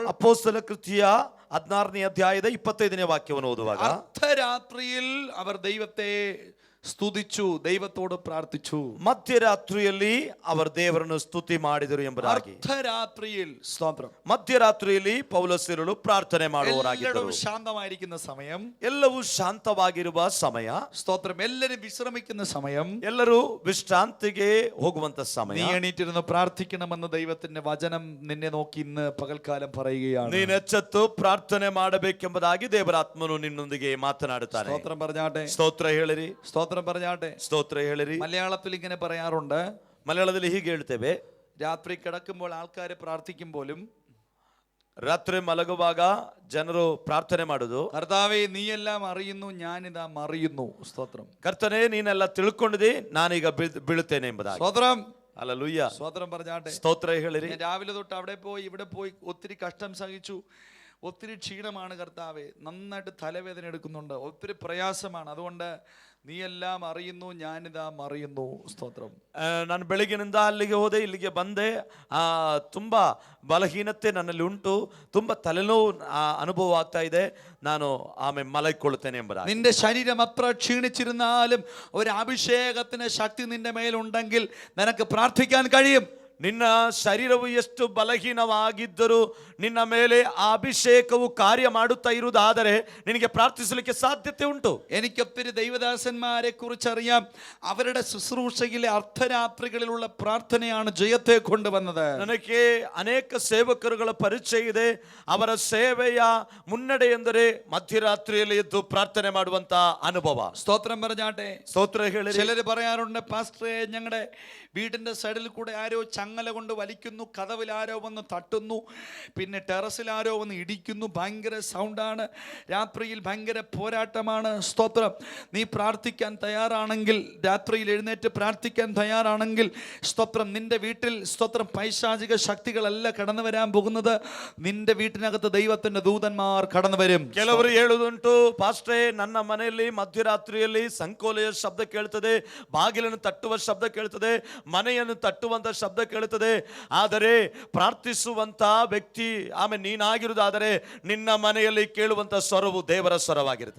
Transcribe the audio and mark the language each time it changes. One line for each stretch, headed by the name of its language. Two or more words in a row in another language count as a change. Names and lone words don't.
Kannada: ಅಪೊಸ್ತಲ ಕೃತ್ಯ 16ನೇ ಅಧ್ಯಾಯದ 25ನೇ ವಾಕ್ಯವನ್ನು ಓದುವಾಗ,
Malayalam: അർദ്ധരാത്രിയിൽ അവർ ദൈവത്തെ സ്തുതിച്ചു, ദൈവത്തോട് പ്രാർത്ഥിച്ചു.
Kannada: ಮಧ್ಯರಾತ್ರಿಯಲ್ಲಿ ಅವರು ದೇವರನ್ನು ಸ್ತುತಿ ಮಾಡಿದರು ಎಂಬುದಾಗಿ.
Malayalam: അർദ്ധരാത്രിയിൽ. സ്തോത്രം.
Kannada: ಮಧ್ಯರಾತ್ರಿಯಲ್ಲಿ ಪೌಲೋಸ್ಯರು ಪ್ರಾರ್ಥನೆ ಮಾಡುವವರಾಗಿದ್ದರು.
Malayalam: എല്ലാവരും ശാന്തമായിരിക്കുന്ന സമയം,
Kannada: ಎಲ್ಲವೂ ಶಾಂತವಾಗಿರುವ ಸಮಯ.
Malayalam: സ്തോത്രം. എല്ലാവരും വിശ്രമിക്കുന്ന സമയം,
Kannada: ಎಲ್ಲರೂ ವಿಶ್ರಾಂತಿಗೆ ಹೋಗುವಂತ ಸಮಯ.
Malayalam: നീ എണീറ്റിരുന്ന് പ്രാർത്ഥിക്കണമെന്ന് ദൈവത്തിന്റെ വചനം നിന്നെ നോക്കി ഇന്ന് പകൽക്കാലം പറയുകയാണ്.
Kannada: ನೀನು ಎಚ್ಚೆತ್ತು ಪ್ರಾರ್ಥನೆ ಮಾಡಬೇಕೆಂಬುದಾಗಿ ದೇವರಾತ್ಮನು ನಿನ್ನೊಂದಿಗೆ ಮಾತನಾಡುತ್ತಾನೆ.
Malayalam: സ്തോത്രം പറഞ്ഞാട്ടെ.
Kannada: ಸ್ತೋತ್ರ ಹೇಳಿರಿ.
Malayalam: സ്തോത്രം പറഞ്ഞാട്ടെ.
Kannada: ಸ್ತೋತ್ರ ಹೇಳಿರಿ.
Malayalam: മലയാളത്തിൽ ഇങ്ങനെ പറയാറുണ്ട്,
Kannada: ಮಲಯಾಳದಲ್ಲಿ ಹೀಗೆ ಹೇಳ್ತೇವೆ,
Malayalam: രാത്രി കിടക്കുമ്പോൾ ആൾക്കാർ പ്രാർത്ഥിക്കുമ്പോഴും
Kannada: ರಾತ್ರಿ ಮಲಗುವಾಗ ಜನರು ಪ್ರಾರ್ಥನೆ ಮಾಡುದು,
Malayalam: കർത്താവേ നീയെല്ലാം അറിയുന്നു, ഞാനിതാ മറിയുന്നു. സ്തോത്രം.
Kannada: ಕರ್ತನೇ ನೀನೆಲ್ಲ ತಿಳ್ಕೊಂಡಿದಿ, ನಾನೀಗ ಬೀಳುತ್ತೇನೆ ಎಂಬುದಾಗಿ.
Malayalam: സ്തോത്രം.
Kannada: ಹಲ್ಲೆಲೂಯ.
Malayalam: സ്തോത്രം പറഞ്ഞാട്ടെ.
Kannada: ಸ್ತೋತ್ರ ಹೇಳಿರಿ.
Malayalam: ഞാൻ രാവിലെ തൊട്ട് അവിടെ പോയി ഇവിടെ പോയി ഒത്തിരി കഷ്ടം സഹിച്ചു, ഒത്തിരി ക്ഷീണമാണ് കർത്താവേ, നന്നായിട്ട് തലവേദന എടുക്കുന്നുണ്ട്, ഒത്തിരി പ്രയാസമാണ്, അതുകൊണ്ട് നീ എല്ലാം അറിയുന്നു, ഞാനിതാ മറിയുന്നു. സ്തോത്രം.
Kannada: ನಾನು ಬೆಳಗಿನಿಂದ ಅಲ್ಲಿಗೆ ಹೋದೆ, ಇಲ್ಲಿಗೆ ಬಂದೆ, ತುಂಬಾ ಬಲಹೀನತೆ ನನ್ನಲ್ಲಿ ಉಂಟು, ತುಂಬಾ ತಲೆನೋವು ಅನುಭವ ಆಗ್ತಾ ಇದೆ, ನಾನು ಆಮೇಲೆ ಮಲಗಿಕೊಳ್ಳುತ್ತೇನೆ ಎಂಬುದಾಗಿ.
Malayalam: നിന്റെ ശരീരം അത്ര ക്ഷീണിച്ചിരുന്നാലും ഒരു അഭിഷേകത്തിന് ശക്തി നിന്റെ മേലുണ്ടെങ്കിൽ നിനക്ക് പ്രാർത്ഥിക്കാൻ കഴിയും.
Kannada: ನಿನ್ನ ಶರೀರವು ಎಷ್ಟು ಬಲಹೀನವಾಗಿದ್ದರೂ ನಿನ್ನ ಮೇಲೆ ಆ ಅಭಿಷೇಕವು ಕಾರ್ಯ ಮಾಡುತ್ತಾ ಇರುವುದಾದರೆ ನಿನಗೆ ಪ್ರಾರ್ಥಿಸಲಿಕ್ಕೆ ಸಾಧ್ಯತೆ ಉಂಟು.
Malayalam: എനിക്കൊത്തിരി ദൈവദാസന്മാരെ കുറിച്ചറിയാം. അവരുടെ ശുശ്രൂഷയിലെ അർദ്ധരാത്രികളിലുള്ള പ്രാർത്ഥനയാണ് ജയത്തെ കൊണ്ടുവന്നത്.
Kannada: ನನಗೆ ಅನೇಕ ಸೇವಕರುಗಳ ಪರಿಚಯ ಇದೆ. ಅವರ ಸೇವೆಯ ಮುನ್ನಡೆ ಎಂದರೆ ಮಧ್ಯರಾತ್ರಿಯಲ್ಲಿ ಎದ್ದು ಪ್ರಾರ್ಥನೆ ಮಾಡುವಂತ ಅನುಭವ.
Malayalam: സ്തോത്രം പറഞ്ഞാട്ടെ.
Kannada: ಸ್ತೋತ್ರ ಹೇಳಿ.
Malayalam: ചിലര് പറയാറുണ്ട്, പാസ്റ്ററെ ഞങ്ങളുടെ വീടിന്റെ സൈഡിൽ കൂടെ ആരോ ചങ്ങല കൊണ്ട് വലിക്കുന്നു, കതവിൽ ആരോ വന്ന് തട്ടുന്നു, പിന്നെ ടെറസിൽ ആരോ വന്ന് ഇടിക്കുന്നു, ഭയങ്കര സൗണ്ടാണ്, രാത്രിയിൽ ഭയങ്കര പോരാട്ടമാണ്. സ്തോത്രം. നീ പ്രാർത്ഥിക്കാൻ തയ്യാറാണെങ്കിൽ, രാത്രിയിൽ എഴുന്നേറ്റ് പ്രാർത്ഥിക്കാൻ തയ്യാറാണെങ്കിൽ, സ്തോത്രം, നിന്റെ വീട്ടിൽ സ്തോത്രം പൈശാചിക ശക്തികളല്ല കടന്നു വരാൻ പോകുന്നത്, നിന്റെ വീട്ടിനകത്ത് ദൈവത്തിന്റെ ദൂതന്മാർ കടന്നു വരും.
Kannada: ಕೆಲವರು ಹೇಳುವುದುಂಟು, ಪಾಸ್ಟ್ರೇ ನನ್ನ ಮನೆಯಲ್ಲಿ ಮಧ್ಯರಾತ್ರಿಯಲ್ಲಿ ಸಂಕೋಲೆಯ ಶಬ್ದ ಕೇಳುತ್ತದೆ, ಬಾಗಿಲನ್ನು ತಟ್ಟುವ ಶಬ್ದ ಕೇಳುತ್ತದೆ, ಮನೆಯನ್ನು ತಟ್ಟುವಂತ ಶಬ್ದ ಕೇಳುತ್ತದೆ, ಆದರೆ ಪ್ರಾರ್ಥಿಸುವಂತ ವ್ಯಕ್ತಿ ಆಮೇಲೆ ನೀನಾಗಿರುವುದಾದರೆ ನಿನ್ನ ಮನೆಯಲ್ಲಿ ಕೇಳುವಂತ ಸ್ವರವು ದೇವರ ಸ್ವರವಾಗಿರುತ್ತದೆ.